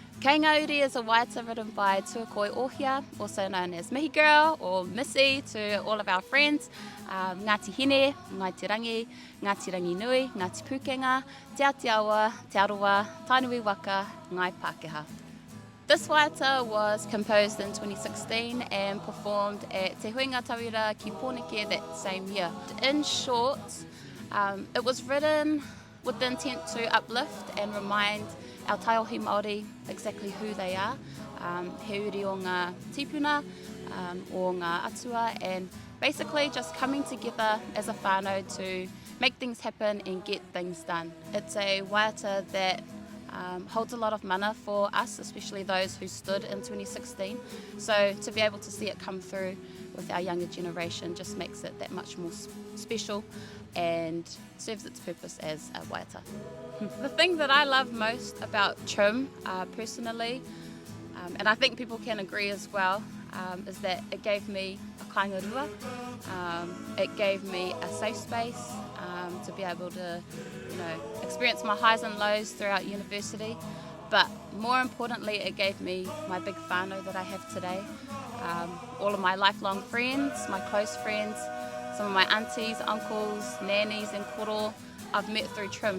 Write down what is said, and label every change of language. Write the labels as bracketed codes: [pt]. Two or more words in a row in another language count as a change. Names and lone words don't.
[en] Kei Ngā Uri is a waiata written by Tuakoi Ohia, also known as Mihi Girl or Missy to all of our friends. Ngāti Hine, Ngai Te Rangi, Ngāti Rangi Nui, Ngāti Pūkenga, Te Atiawa, Te Aroa, Tainui Waka, Ngai Pākehā. This waiata was composed in 2016 and performed at Te Huinga Tawira ki Pōneke that same year. In short, it was written with the intent to uplift and remind our [mi] Taiōhi Māori [en] exactly who they are, [mi] he uri o ngā tipuna, o ngā atua, [en] and basically just coming together as a whānau to make things happen and get things done. It's a waiata that holds a lot of mana for us, especially those who stood in 2016. So to be able to see it come through with our younger generation just makes it that much more special and serves its purpose as a waiata. The thing that I love most about Trim, personally, and I think people can agree as well, is that it gave me a kainga-rua. It gave me a safe space to be able to, experience my highs and lows throughout university. But more importantly, it gave me my big whānau that I have today. All of my lifelong friends, my close friends, some of my aunties, uncles, nannies and koro I've met through Trim.